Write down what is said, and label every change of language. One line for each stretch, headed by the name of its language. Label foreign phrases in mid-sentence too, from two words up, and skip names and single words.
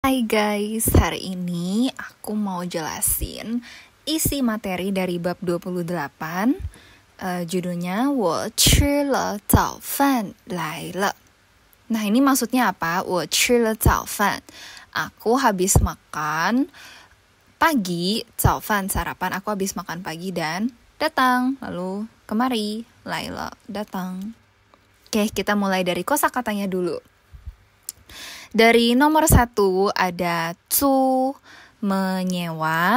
Indonesian: Hai guys, hari ini aku mau jelasin isi materi dari bab 28.
Chinese: Judulnya 我吃了早饭来了.
Indonesian: Nah, ini maksudnya apa?
Chinese: 我吃了早饭.
Indonesian: Aku habis makan pagi, 早饭 sarapan, aku habis makan pagi dan datang. Lalu kemari,
Chinese: 来了
Indonesian: datang. Oke, kita mulai dari kosakatanya dulu. Dari nomor 1 ada zu, menyewa.